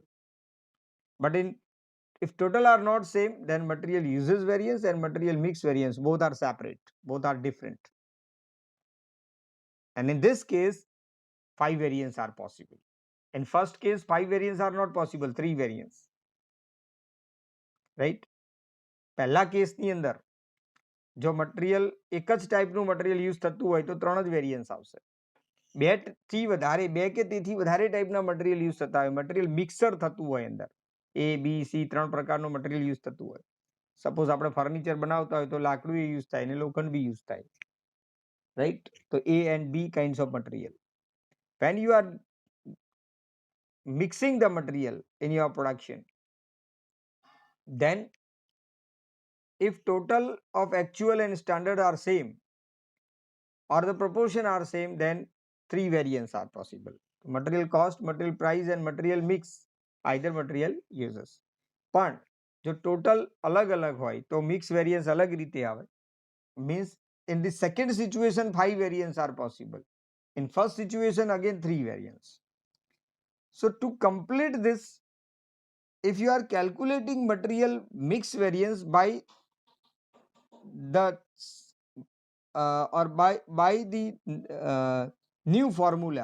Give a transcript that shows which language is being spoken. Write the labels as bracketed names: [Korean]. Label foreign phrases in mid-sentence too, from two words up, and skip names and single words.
[English] But if total are not same, then material usage variance and material mix variance both are separate, both are different. And in this case, five variants are possible. In first case, five variants are not possible, three variants, right? [Gujarati] પહેલા કેસની અંદર જો મટીરિયલ એક જ ટાઈપનું [English] material use [Gujarati] થતું હોય તો ત્રણ જ વેરિયન્સ આવશે. બે થી વધારે, બે કે તેથી વધારે ટાઈપના [English] material use [Gujarati] થતા હોય, [English] material mixer [Gujarati] થતું હોય અંદર, એ બી સી ત્રણ પ્રકારનું મટીરિયલ યુઝ થતું હોય. સપોઝ આપણે ફર્નિચર બનાવતા હોય તો લાકડું યુઝ થાય ને લોખંડ બી યુઝ થાય, રાઈટ? [English] તો A and B kinds of material. When you are mixing the material in your production, then if total of actual and standard are same or the proportion are same, then three variants are possible: material cost, material price and material mix, either material uses. [Gujarati] પણ જો total અલગ અલગ હોય તો [English] mix variance [Gujarati] અલગ રીતે આવે. [English] Means in the second situation 5 variants are possible, in first situation again 3 variants. So to complete this, if you are calculating material mix variance by the or by the new formula,